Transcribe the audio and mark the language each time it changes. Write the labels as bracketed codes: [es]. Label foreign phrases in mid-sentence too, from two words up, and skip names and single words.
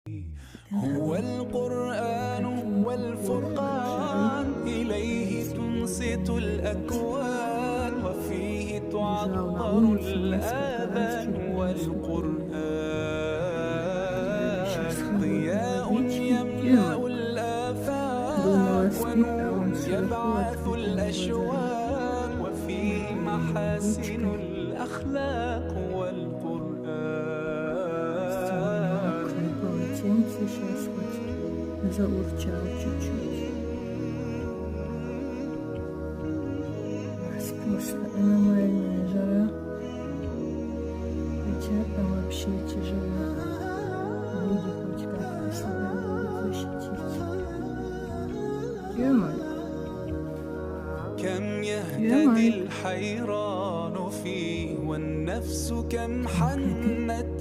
[ar] هو القرآن والفرقان، إليه تنصت الأكوان، وفيه تعطر الآذان، والقرآن ضياء يملأ الآفاق، ونور يبعث الأشواق، وفيه محاسن الأخلاق، [ru] Сейчас хоть заурчал чуть-чуть. Просто аномальная жара. Хотя там вообще тяжело. Люди хоть как-то себя могут защитить. [ar] كم يهتدي الحيران فيه، والنفس كم حنت